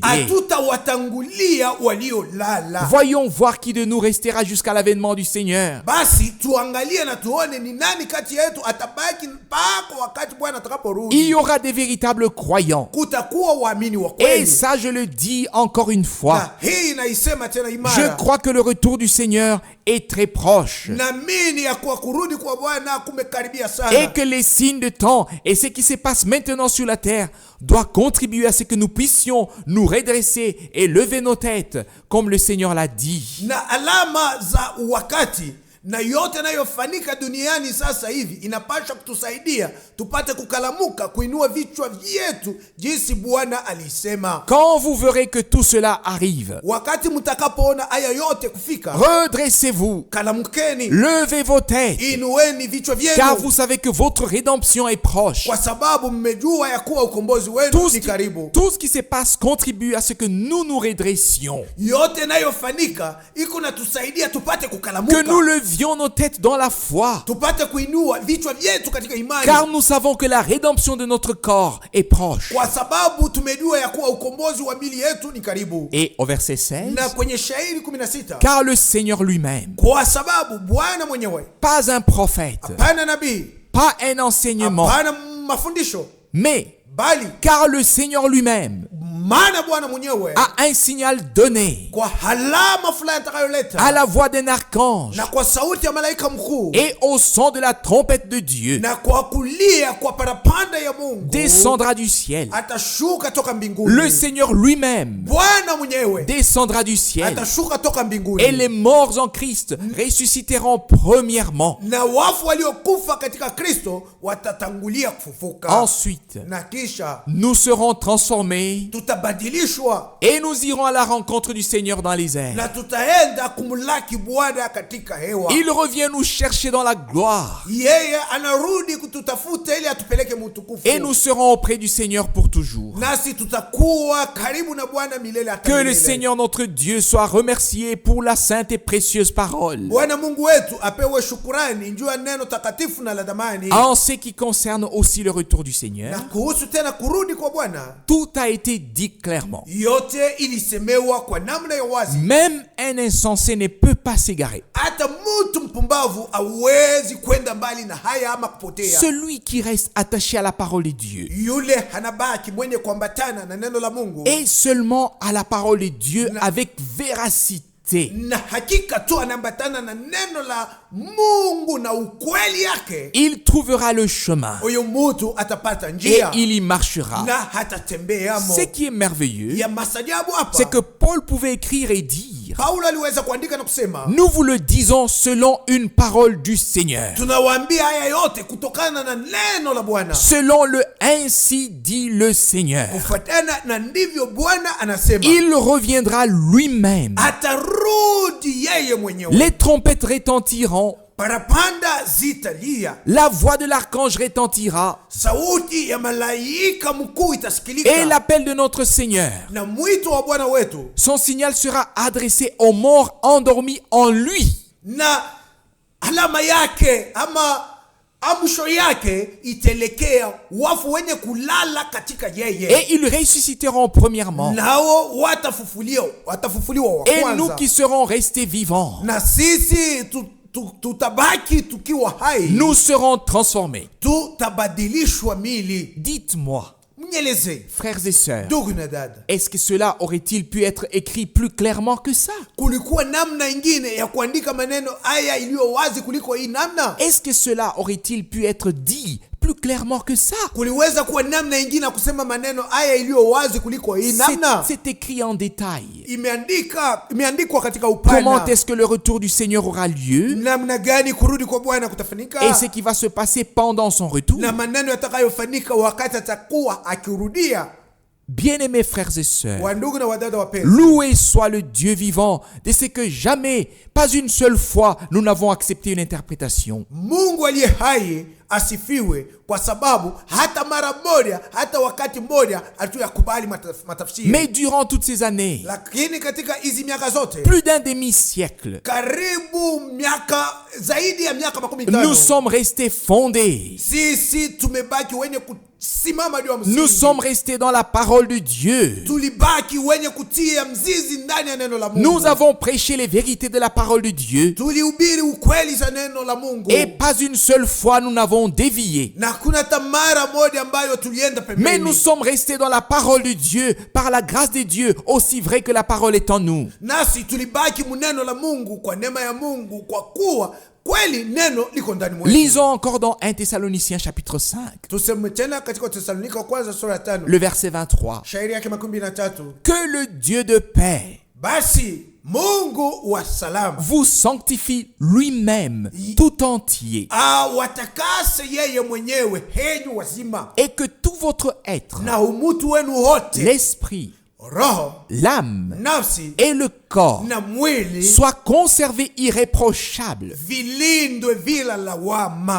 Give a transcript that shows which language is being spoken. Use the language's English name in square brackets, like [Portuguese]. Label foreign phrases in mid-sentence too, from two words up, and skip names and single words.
[Swahili] Hatutawatangulia waliolala. [French] Voyons voir qui de nous restera jusqu'à l'avènement du Seigneur. [Swahili] Basi tuangalie na tuone ni nani kati yetu atabaki mpaka wakati Bwana atakaporudi. [French] Il y aura des véritables croyants. [Swahili] Kutakuwa waamini wa [French] Et [Swahili] kweli. [French] ça, je le dis encore une fois. [Swahili] Na hii naisema tena [French] Je [Swahili] imara. [French] crois que le retour du Seigneur est très proche. [Swahili] Naamini ya kuwa kurudi kwa Bwana kumekaribia [French] Et [Swahili] sana. [French] que les signes de temps et ce qui se passe maintenant sur la terre doit contribuer à ce que nous puissions nous redresser et lever nos têtes, comme le Seigneur l'a dit. [Swahili] Na alama za wakati na yote yanayofanyika duniani sasa hivi inapaswa kutusaidia tupate kukalamuka, kuinua vichwa vyetu jinsi Bwana alisema. [French] Quand vous verrez que tout cela arrive, [Swahili] Wakati mtakapoona haya yote kufika, [French] redressez-vous, [Swahili] kalamukeni, [French] levez vos têtes, [Swahili] inueni vichwa [French] car [Swahili] vyenu, [French] vous savez que votre rédemption est proche. [Swahili] kwa sababu mmejua ya kuwa ukombozi wenu [French] Tout [Swahili] ni karibu. [French] ce qui se passe contribue à ce que nous nous redressions, [Swahili] Yote yanayofanyika iko natusaidia tupate [French] que [Swahili] kukalamuka, [French] nous levions nos têtes dans la foi, [Swahili] tupate kuinua vichwa vyetu katika imani, [French] car nous savons que la rédemption de notre corps est proche. [Swahili] kwa sababu tumejua ya kuwa ukombozi wa mili yetu ni karibu. [French] Et au verset 16, [Swahili] Na kwenye shairi 16, [French] car le Seigneur lui-même, [Swahili] kwa sababu Bwana mwenyewe, [French] pas un prophète, [Swahili] hapana nabii, [French] pas un enseignement, [Swahili] hapana mafundisho, [French] mais [Swahili] bali [French] car le Seigneur lui-même [Swahili] maana Bwana mwenyewe [French] a un signal donné [Swahili] kwa halama fulani atakayoleta, [French] à la voix d'un archange [Swahili] na kwa sauti ya malaika mkuu, [French] et au son de la trompette de Dieu, [Swahili] na kwa kulia kwa parapanda ya Mungu, [French] descendra du ciel. [Swahili] atashuka toka mbinguni. [French] Le Seigneur lui-même [Swahili] Bwana mwenyewe [French] descendra du ciel, [Swahili] atashuka toka mbinguni, [French] et les morts en Christ ressusciteront premièrement. [Swahili] na wafu waliokufa katika Kristo watatangulia kufufuka. [French] Ensuite, [Swahili] Na kisha [French] nous serons transformés [Swahili] tutabadilishwa [French] et nous irons à la rencontre du Seigneur dans les airs. [Swahili] na tutaenda kumlaki Bwana katika hewa. [French] Il revient nous chercher dans la gloire [Swahili] Yeye anarudi kututafuta ili atupeleke mutukufu, [French] et nous serons auprès du Seigneur pour toujours. [Swahili] nasi tutakuwa karibu na Bwana milele hata [French] Que le [Swahili] milele. [French] Seigneur notre Dieu soit remercié pour la sainte et précieuse parole. [Swahili] Bwana Mungu wetu apewe shukurani juu ya neno takatifu na la damani. [French] En ce qui concerne aussi le retour du Seigneur, [Swahili] Na kuhusu tena kurudi kwa Bwana, [French] tout a été dit clairement. [Swahili] yote ilisemewa kwa namna ya wazi. [French] Même un insensé ne peut pas s'égarer. [Swahili] Hata mtu mpumbavu hawezi kwenda mbali na haya ama kupotea. [French] Celui qui reste attaché à la parole de Dieu, [Swahili] Yule hanabaki mwenye kuambatana na neno la Mungu, [French] et seulement à la parole de Dieu avec véracité. [Swahili] na hakika tu anaambatana na neno la Mungu na ukweli yake, [French] Il trouvera le chemin [Swahili] huyo mtu atapata [French] et [Swahili] njia [French] il y marchera. [Swahili] na hatatembeamo. [French] Ce qui est merveilleux, [Swahili] Ya masajabu hapa, [French] c'est que Paul pouvait écrire et dire: [Swahili] Paulo aliweza kuandika na kusema, [French] nous vous le disons selon une parole du Seigneur, [Swahili] tunawaambia haya yote kutokana na neno la Bwana, [French] selon le ainsi dit le Seigneur. [Swahili] kufuatana na ndivyo Bwana anasema. [French] Il reviendra lui-même. [Swahili] Atarudi yeye mwenyewe, [French] Les trompettes retentiront, [Swahili] parapanda zitalia, [French] la voix de l'archange retentira, [Swahili] sauti ya malaika mkuu [French] et [Swahili] itasikilika, [French] l'appel de notre Seigneur. [Swahili] na mwito wa Bwana wetu, [French] Son signal sera adressé aux morts endormis en lui. [Swahili] na alama yake ama amsho yake itelekea wafu wenye kulala katika yeye, [French] Et ils ressusciteront premièrement. [Swahili] nao watafufuliwa wa [French] Et nous [Swahili] kwanza, [French] qui serons restés vivants, [Swahili] na sisi tutabaki tukiwa hai, [French] nous serons transformés. [Swahili] tutabadilishwa mili. [French] Dites-moi, [Swahili] Mnyeleze [French] frères et sœurs, [Swahili] ndugu na dada, [French] est-ce que cela aurait-il pu être écrit plus clairement que ça? [Swahili] kulikuwa namna ingine ya kuandika maneno haya iliyo wazi kuliko hii namna? [French] Est-ce que cela aurait-il pu être dit plus clairement que ça? [Swahili] Kuliweza kuwa namna ingine ya kusema maneno haya iliyo wazi kuliko hii namna? [French] C'est écrit en détail. [Swahili] Imeandikwa katika [French] Comment [Swahili] upana. [French] est-ce que le retour du Seigneur aura lieu [Swahili] Namna gani kurudi kwa Bwana kutafanyika, [French] et ce qui va se passer pendant son retour? [Swahili] na maneno yatakayofanyika wakati atakuwa akirudia. [French] Bien-aimés frères et sœurs, [Swahili] Wandugu na wadada wapenzi, [French] loué soit le Dieu vivant de ce que jamais, pas une seule fois, nous n'avons accepté une interprétation. [Swahili] Mungu aliye hai asifiwe, kwa sababu hata mara moja, hata wakati mmoja hatuyakubali matafsiri. [French] Mais durant toutes ces années, [Swahili] Lakini katika hizi miaka zote, [French] plus d'un demi-siècle, [Swahili] karibu miaka zaidi ya miaka 15, [French] nous sommes restés fondés. [Swahili] sisi tumebaki wenye kusimama juu ya msingi. [French] Nous sommes restés dans la parole de Dieu. [Swahili] Tulibaki wenye kutia mzizi ndani ya neno la Mungu. [French] Nous avons prêché les vérités de la parole de Dieu. [Swahili] Tulihubiri ukweli za neno la Mungu. [French] Et pas une seule fois nous n'avons dévié. [Swahili] Na kuna tamara moja ambayo tulienda pembeni. [French] Mais nous sommes restés dans la parole de Dieu, par la grâce de Dieu, aussi vrai que la parole est en nous. [Swahili] Nasi tulibaki muneno la Mungu kwa neema ya Mungu, kwa kuwa kweli neno liko ndani mwetu. [French] Lisons encore dans 1 Thessaloniciens chapitre 5, [Swahili] Tuseme tena katika Thessalonika kwanza sura ya 5, [French] le verset 23. [Swahili] shairi yake 13. [French] Que le Dieu de paix [Swahili] Basi Mungu wa salama [French] vous sanctifie lui-même tout entier, [Swahili] watakase yeye mwenyewe henyu wazima, [French] et que tout votre être, [Swahili] na umutu wenu wote, [French] l'esprit, [Swahili] roho, [French] l'âme [Swahili] nafsi [French] et le corps [Swahili] na mwili [French] soient conservés irréprochables [Swahili] vilindwe bila lawama